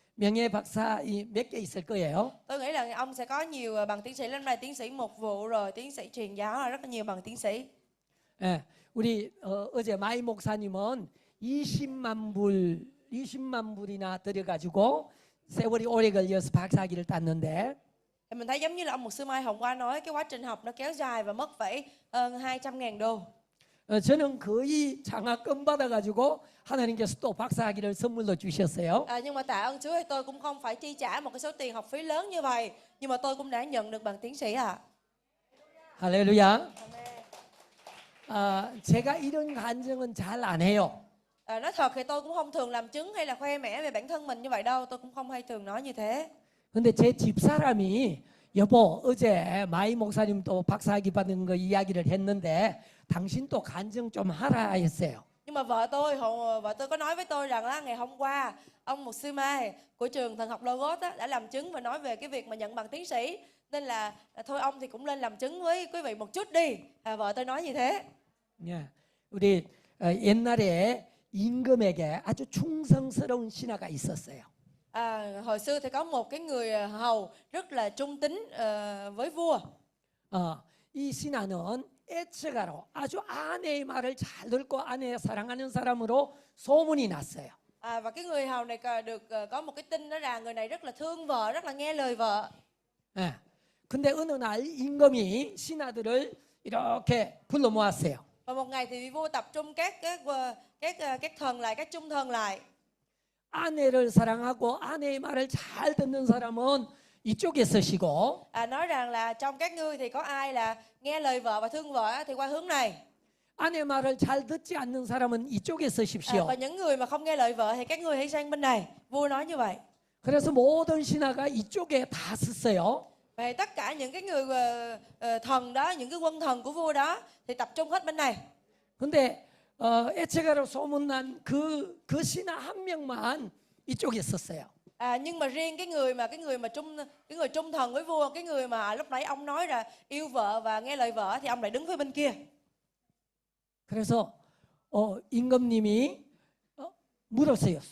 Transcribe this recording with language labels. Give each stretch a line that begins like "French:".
Korean: 명예 박사 몇 개 있을 거예요.
Vietnamese: Tôi nghĩ là ông sẽ có nhiều bằng tiến sĩ. Năm nay tiến sĩ mục vụ rồi tiến sĩ truyền giáo, rất là nhiều bằng tiến sĩ.
Korean: 예, 우리 어제 마이 목사님은 20만 불이나 들여가지고 세월이 오래 걸려서 박사학위를 땄는데
Vietnamese: Thì mình thấy giống như là ông mục sư Mai hôm qua nói cái quá trình học nó kéo dài và mất phải hơn 200.000 đô.
Korean: 저는 거의 장학금 받아가지고 하나님께서 또 박사학위를 선물로 주셨어요.
Vietnamese: Nhưng mà tạ ơn Chúa thì tôi cũng không phải chi trả một cái số tiền học phí lớn như vậy, nhưng mà tôi cũng đã nhận được bằng tiến sĩ ạ.
Korean: 할렐루야. 제가 이런 간증은 잘 안 해요.
Vietnamese: Nói thật thì tôi cũng không thường làm chứng hay là khoe mẽ về bản thân mình như vậy đâu, tôi cũng không hay thường nói như thế.
Korean: 근데 제 집사람이 여보 어제 마이 목사님도 박사학위 받은 거 이야기를 했는데 당신 또 간증 좀 하라 했어요.
Vietnamese: Nhưng mà vợ tôi có nói với tôi rằng là ngày hôm qua ông mục sư Mai của trường Thần học Logos đã làm chứng và nói về cái việc mà nhận bằng tiến sĩ, nên là thôi ông thì cũng lên làm chứng với quý vị một chút đi. Vợ tôi nói như thế.
Korean: 예, 우리 옛날에 임금에게 아주 충성스러운 신하가 있었어요.
Vietnamese: Hồi xưa thì có một cái người hầu rất là trung tín với vua.
Korean: 이 신하는 에츠가로 아주 아내의 말을 잘 듣고 아내 사랑하는 사람으로 소문이 났어요.
Vietnamese: Và cái người hầu này được có một cái tin đó là người này rất là thương vợ, rất là nghe lời vợ.
Korean: 예. 근데 어느 날 임금이 신하들을 이렇게 불러 모았어요.
Vietnamese: Và một ngày thì vua tập trung các thần lại, các trung thần lại.
Korean: 아내를 사랑하고 아내의 말을 잘 듣는 사람은 이쪽에 서시고
Vietnamese: Nói rằng là trong các ngươi thì có ai là nghe lời vợ và thương vợ thì qua hướng này.
Korean: 아내 말을 잘 듣지 않는 사람은 이쪽에 서십시오.
Vietnamese: Và những người mà không nghe lời vợ thì các ngươi hãy sang bên này. Vua nói như vậy.
Korean: 그래서 모든 신하가 이쪽에 다 섰어요.
Vietnamese: Và tất cả những cái người thần đó, những cái quân thần của vua đó thì tập trung hết bên này.
Korean: 근데 에체가로 소문난 그 신하 한 명만 이쪽에 섰어요.
Vietnamese: Nhưng mà riêng cái người trung thần với vua, cái người mà lúc nãy ông nói là yêu vợ và nghe lời vợ thì ông lại đứng phía bên kia.
Korean: 그래서 임금님이 물었어요.